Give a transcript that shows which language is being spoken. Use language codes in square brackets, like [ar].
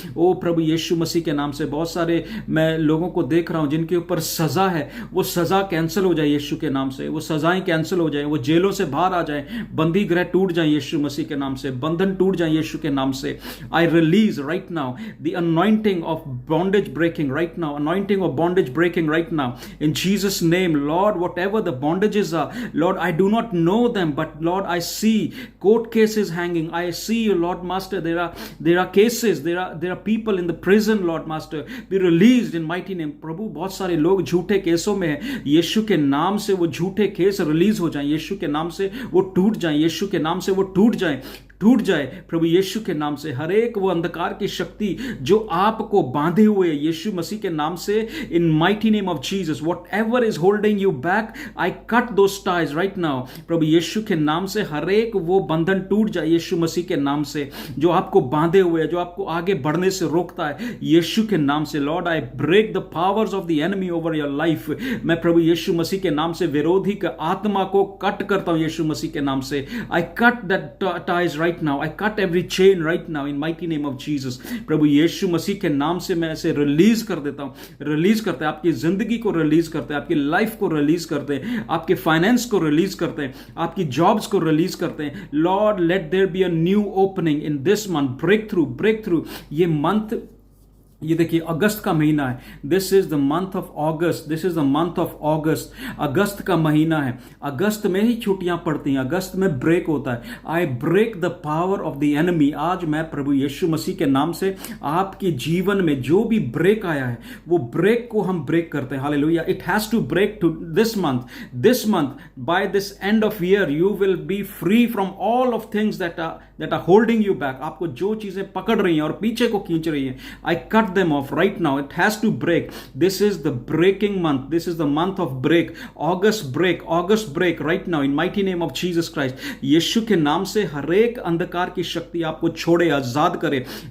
[hi] ओ प्रभु यीशु मसीह के नाम से। बहुत सारे मैं लोगों को देख रहा हूं जिनके ऊपर सजा है, वो सजा कैंसिल हो जाए यीशु के नाम से, वो सजाएं कैंसिल हो जाए, वो जेलों से बाहर आ जाए, बंदी गृह टूट जाए यीशु मसीह के नाम से, बंधन टूट जाए यीशु के नाम से। [en] I release right now the anointing of bondage breaking right now, anointing of bondage breaking right now in Jesus name. Lord, whatever the bondages are, Lord, I do not know them, but Lord, I see court cases hanging. I see, Lord Master, there are cases, there are people in the prison, Lord Master, be released in mighty name. [hi] प्रभु, बहुत सारे लोग झूठे केसों में हैं, यीशु के नाम से वो झूठे केस रिलीज हो जाएं, यीशु के नाम से वो टूट जाएं, यीशु के नाम से वो टूट जाए प्रभु यीशु के नाम से। हर एक वो अंधकार की शक्ति जो आपको बांधे हुए यीशु मसीह के नाम से, [en] in mighty name of Jesus, whatever is holding you back, I cut those ties right now [hi] प्रभु यीशु के नाम से। हर एक वो बंधन टूट जाए यीशु मसीह के नाम से, जो आपको बांधे हुए है, जो आपको आगे बढ़ने से रोकता है यीशु के नाम से। [en] Lord, I break the powers of the enemy over your life. [hi] मैं प्रभु यीशु मसीह के नाम से विरोधी का आत्मा को कट करता हूं यीशु मसीह के नाम से। [en] I cut that ties right now. I cut every chain right now in mighty name of Jesus. [hi] प्रभु यीशु मसीह के नाम से मैं ऐसे रिलीज कर देता हूं। रिलीज करते हैं आपकी जिंदगी को, रिलीज करते हैं आपकी लाइफ को, रिलीज करते हैं आपके फाइनेंस को, रिलीज करते हैं आपकी जॉब्स को, रिलीज करते हैं। [en] Lord, let there be a new opening in this month, breakthrough. [hi] ये मंथ, ये देखिए अगस्त का महीना है, [en] This is the month of August, this is the month of August. [hi] अगस्त का महीना है, अगस्त में ही छुट्टियां पड़ती हैं, अगस्त में ब्रेक होता है। [en] I break the power of the enemy. [hi] आज मैं प्रभु यीशु मसीह के नाम से आपके जीवन में जो भी ब्रेक आया है, वो ब्रेक को हम ब्रेक करते हैं। Hallelujah. [en] It has to break to this month by this end of year you will be free from all of things that are holding you back. [hi] आपको जो चीजें पकड़ रही हैं और पीछे को खींच रही हैं, [en] I cut them off right now. It has to break. This is the breaking month. This is the month of break. August break right now in mighty name of Jesus Christ. [hi] यीशु के नाम से हर एक अंधकार की शक्ति आपको छोड़े, आजाद करे।